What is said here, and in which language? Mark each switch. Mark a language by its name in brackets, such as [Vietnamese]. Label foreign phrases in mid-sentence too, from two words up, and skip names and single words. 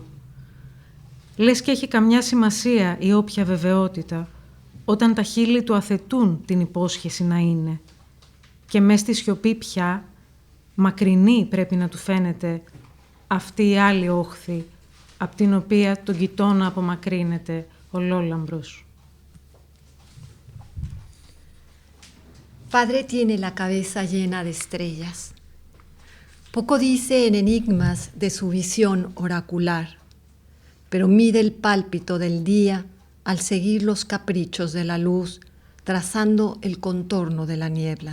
[Greek] Λες και έχει καμιά σημασία η όποια βεβαιότητα, όταν τα χείλη του αθετούν την υπόσχεση να είναι. Και μες στη σιωπή πια, μακρινή πρέπει να του φαίνεται αυτή η άλλη όχθη, απ' την οποία τον κοιτώνα απομακρύνεται ολόλαμπρος. [Spanish] Padre tiene la cabeza llena de estrellas. Poco dice en enigmas de su visión oracular, pero mide el pálpito del día al seguir los caprichos de la luz, trazando el contorno de la niebla.